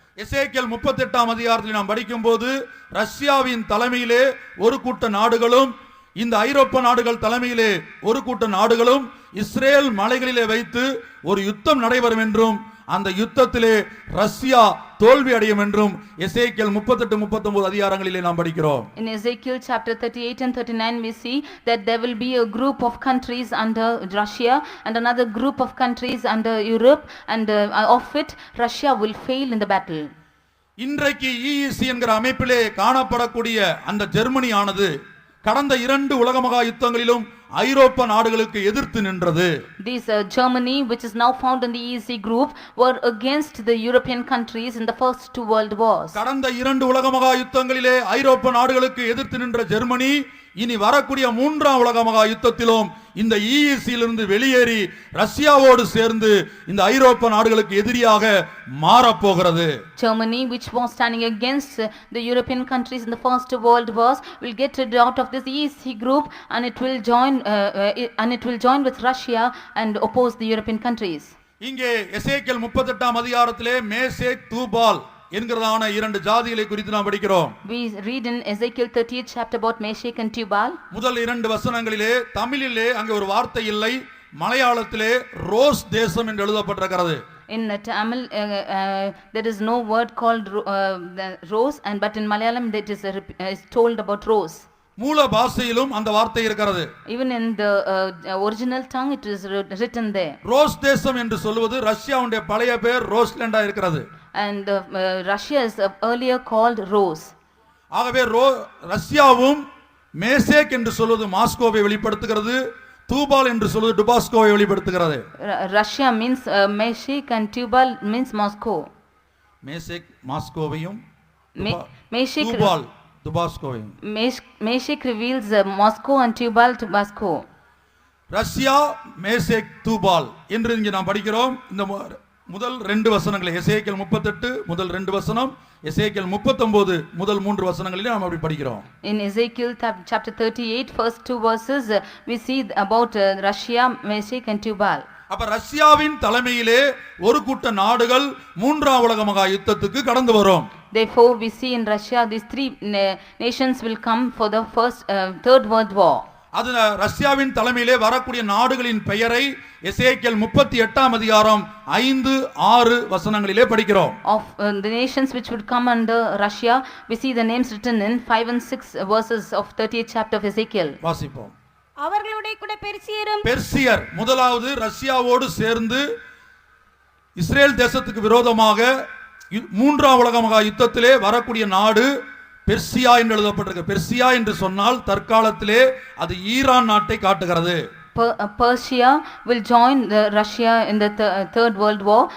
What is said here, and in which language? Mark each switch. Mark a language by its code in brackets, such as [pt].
[ta] எசேக்கியேல் 38ஆம் அதிகாரத்தில் நாம் படிக்கும்போது ரஷ்யாவின் தலைமையிலே ஒரு கூட்ட நாடுகளும் இந்த ஐரோப்பா நாடுகள் தலைமையிலே ஒரு கூட்ட நாடுகளும் இஸ்ரேல் மலைகளிலே வைத்து ஒரு யுத்தம் நடைபெறும் என்றும் அந்த யுத்தத்திலே ரஷ்யா தோல்வி அடையும் என்றும் எசேக்கியேல் 38-39 அதிகாரங்களிலே நாம் படிக்கிறோம். [en] In Ezekiel chapter 38 and 39 we see that there will be a group of countries under Russia and another group of countries under Europe, and of it Russia will fail in the battle. [ta] இன்றைக்கு EEC என்கிற அமைப்பிலே காணப்படக்கூடிய அந்த Germany ஆனது கடந்த 2 உலக மகா யுத்தங்களிலும் ஐரோப்பா நாடுகளுக்கு எதிர்த்து நின்றது. [en] This Germany, which is now found in the EEC group, were against the European countries in the first 2 world wars. [ta] கடந்த 2 உலக மகா யுத்தங்களிலே ஐரோப்பா நாடுகளுக்கு எதிர்த்து நின்ற ஜெர்மனி இனி வரக்கூடிய 3ஆம் உலக மகா யுத்தத்திலும் இந்த EEC-லிருந்து வெளியேறி ரஷ்யாவோடு சேர்ந்து இந்த ஐரோப்பா நாடுகளுக்கு எதிரியாக மாறப்போகிறது. [en] Germany, which was standing against the European countries in the first world wars, will get rid out of this EEC group, and it will join with Russia and oppose the European countries. [ta] இங்கே எசேக்கியேல் 38ஆம் அதிகாரத்திலே Meshech Tubal என்கிறதான 2 ஜாதிகளை குறித்து நாம் படிக்கிறோம். [en] We read in Ezekiel 38th chapter about Meshech and Tubal. [ta] முதல் 2 வசனங்களிலே தமிழிலே அங்கே ஒரு வார்த்தை இல்லை, மலையாளத்திலே ரோஸ் தேசம் என்று எழுதப்பட்டிருக்கிறது. [en] In Tamil there is no word called rose, but in Malayalam that is told about rose. [ta] மூல பாஷையிலும் அந்த வார்த்தை இருக்கிறது. [en] Even in the original tongue it is written there. [ta] Rose தேசம் என்று சொல்வது ரஷ்யாவுடைய பழைய பெயர் ரோஸ்லண்டா இருக்கிறது. [en] And Russia is earlier called Rose. [ta] ஆகவே ரஷ்யாவும் மேசேக் என்று சொல்வது மாஸ்கோவை வெளிப்படுத்துகிறது, தூபால் என்று சொல்வது டுபாஸ்கோவை வெளிப்படுத்துகிறது. [en] Russia means Meshech and Tubal means Moscow. [ta] Meshach மாஸ்கோவையும் [en] Meshech [ta] டுபாஸ்கோவையும். [en] Meshech reveals Moscow and Tubal Tabasco. [ta] Russia Meshech Tubal என்று இங்கே நாம் படிக்கிறோம். இந்த முதல் 2 வசனங்களை எசேக்கியேல் 38 முதல் 2 வசனம், எசேக்கியேல் 39 முதல் 3 வசனங்களிலே நாம் அப்படி படிக்கிறோம். [en] In Ezekiel chapter 38 first 2 verses we see about Russia, Meshech and Tubal. [ta] அப்ப ரஷ்யாவின் தலைமையிலே ஒரு கூட்ட நாடுகள் 3ஆம் உலக மகா யுத்தத்துக்கு கடந்து வரும். [en] Therefore we see in Russia these 3 nations will come for the first 3rd world war. [ta] அது ரஷ்யாவின் தலைமையிலே வரக்கூடிய நாடுகளின் பெயரை எசேக்கியேல் 38ஆம் அதிகாரம் 5-6 வசனங்களிலே படிக்கிறோம். [en] Of the nations which would come under Russia, we see the names written in 5 and 6 verses of 30th chapter of Ezekiel. [ta] வாசிப்போம். அவர்களுடைய கூட பெர்சியர் முதலாவது ரஷ்யாவோடு சேர்ந்து இஸ்ரேல் தேசத்துக்கு விரோதமாக 3ஆம் உலக மகா யுத்தத்திலே வரக்கூடிய நாடு பெர்சியா என்று எழுதப்பட்டிருக்கு. பெர்சியா என்று சொன்னால் தற்காலத்திலே அது ஈரான் நாட்டை காட்டுகிறது. [en] Persia will join Russia in the Third World War.